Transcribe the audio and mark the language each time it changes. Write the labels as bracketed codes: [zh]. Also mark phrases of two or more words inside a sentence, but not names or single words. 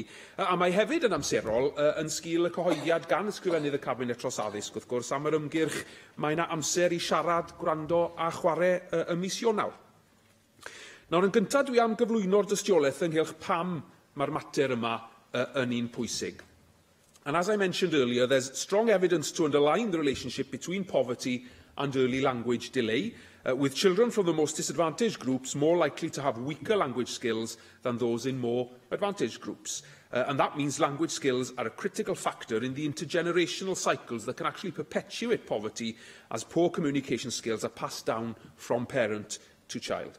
[cy] A mae hefyd yn amserol yn sgil y cyhoeddiad gan ysgrifennydd y Cabinet dros addysg, wrth gwrs, am yr ymgyrch mae yna amser i siarad, gwrando a chwarae y mis Ionawr. Nawr, yn gyntaf dwi am gyflwyno'r dystiolaeth ynghylch pam mae'r mater yma yn un pwysig. [en] And as I mentioned earlier, there's strong evidence to underline the relationship between poverty and early language delay, with children from the most disadvantaged groups more likely to have weaker language skills than those in more advantaged groups. And that means language skills are a critical factor in the intergenerational cycles that can actually perpetuate poverty as poor communication skills are passed down from parent to child.